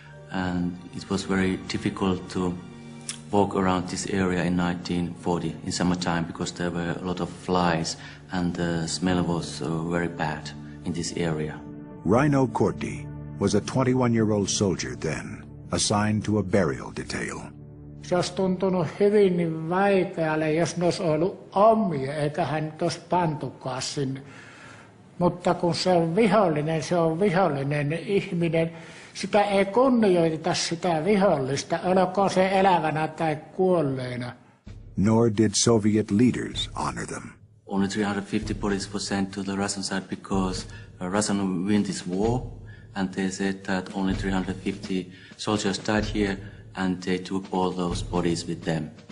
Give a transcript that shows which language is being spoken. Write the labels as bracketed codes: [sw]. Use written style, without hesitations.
[en] And it was very difficult to walk around this area in 1940 in summertime because there were a lot of flies and the smell was very bad in this area. Raino Korti was a 21-year-old soldier then, assigned to a burial detail. [fi] Se olisi tuntunut hyvin niin vaikealle, jos ne olisi ollut omia, eikä hän olisi pantukaan sinne. Mutta kun se on vihollinen ihminen. Sitä ei kunnioiteta sitä vihollista, olkoon se elävänä tai kuolleena. [en] Nor did Soviet leaders honor them. Only 350 bodies were sent to the Russian side because Russia won this war, and they said that only 350 soldiers died here, and they took all those bodies with them.